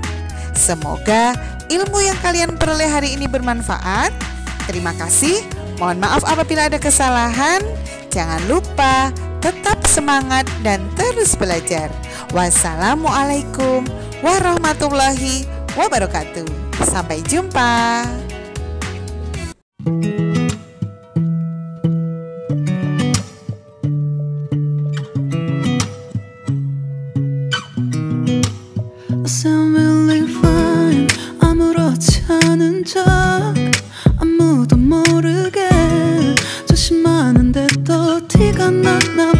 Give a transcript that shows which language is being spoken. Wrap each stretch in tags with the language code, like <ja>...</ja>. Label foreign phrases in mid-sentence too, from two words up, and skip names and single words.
<id>Semoga ilmu yang kalian peroleh hari ini bermanfaat. Terima kasih. Mohon maaf apabila ada kesalahan. Jangan lupa tetap semangat dan terus belajar.</id> <ar>والسلام عليكم ورحمة الله وبركاته.</ar> <id>Sampai jumpa.</id> <ko>아무렇지 않은 척 아무도 모르게 조심하는데 또 티가 나</ko>